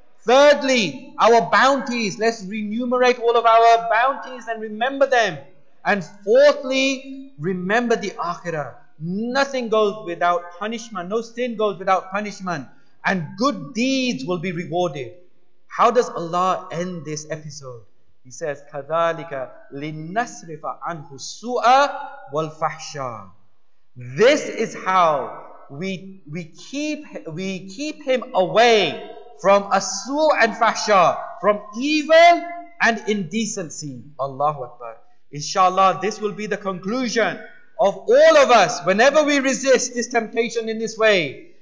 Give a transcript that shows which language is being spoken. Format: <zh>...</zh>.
<en>Thirdly, our bounties. Let's remunerate all of our bounties and remember them. And fourthly, remember the akhirah. Nothing goes without punishment. No sin goes without punishment. And good deeds will be rewarded. How does Allah end this episode?</en> <ar>He says, كَذَلِكَ لِنَّسْرِفَ عَنْهُ السُّوءَ وَالْفَحْشَى.</ar> <en>This is how we keep him away from as-su' and fahsha, from evil and indecency. Allahu Akbar. Inshallah, this will be the conclusion of all of us whenever we resist this temptation in this way.</en>